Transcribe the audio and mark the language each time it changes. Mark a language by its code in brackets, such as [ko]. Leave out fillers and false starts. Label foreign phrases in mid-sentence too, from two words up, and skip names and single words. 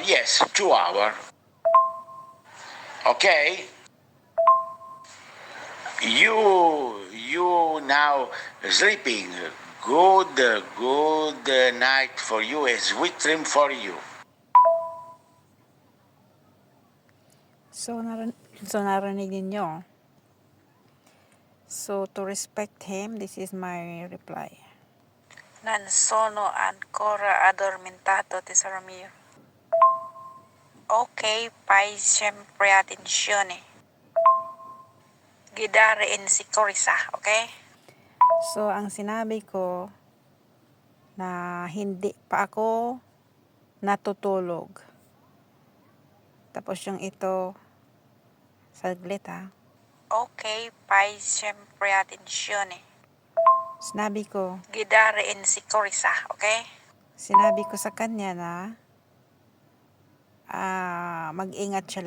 [en] Yes, 2 hours. Okay. You now sleeping. Good night for you, a sweet dream for you. So, [tl] narinig ninyo. [en] So, to respect him, this is my reply. [it] Non sono ancora addormentato, tesoro mio. Ok, fai sempre attenzione. Guidare in sicurezza, okay? [tl] So, ang sinabi ko na hindi pa ako natutulog. Tapos yung ito, saglit ha. [it] Ok, fai sempre attenzione. [tl] Sinabi ko, [it] guidare in sicurezza, okay? [tl] Sinabi ko sa kanya na mag-ingat siya lagi. Lalo na sa pagdodrive.